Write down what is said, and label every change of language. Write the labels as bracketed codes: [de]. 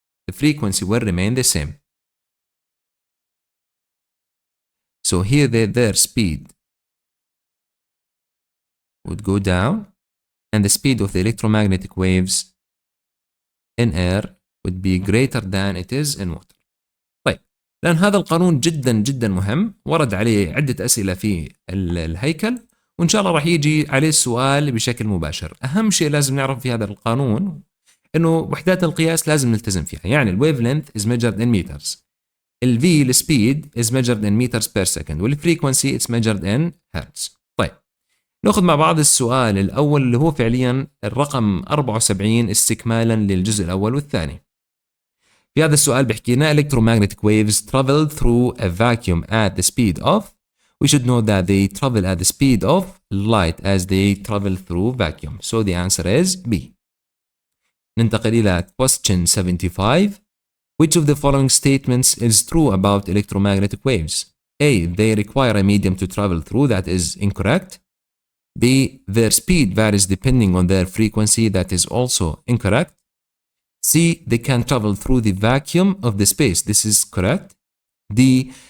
[en] The frequency will remain the same. So here their speed would go down, and the speed of the electromagnetic waves in air would be greater than it is in water. [ar] طيب, لأن هذا القانون جدا جدا مهم، ورد عليه عدة أسئلة في الهيكل، وإن شاء الله راح يجي عليه السؤال بشكل مباشر. أهم شيء لازم نعرف في هذا القانون إنه وحدات القياس لازم نلتزم فيها. [en] يعني الويف لينث is measured in meters. V السبيد is measured in meters per second. والفريكونسي it's measured in hertz. [ar] طيب, نأخذ مع بعض السؤال الأول اللي هو فعليا الرقم 74 استكمالا للجزء الأول والثاني. في هذا السؤال بيحكي لنا [en] electromagnetic waves travel through a vacuum at the speed of. We should know that they travel at the speed of light as they travel through vacuum. So the answer is B. [ar] ننتقل إلى question 75. [en] Which of the following statements is true about electromagnetic waves? A. They require a medium to travel through. That is incorrect. B. Their speed varies depending on their frequency. That is also incorrect. C. They can travel through the vacuum of the space. This is correct. D.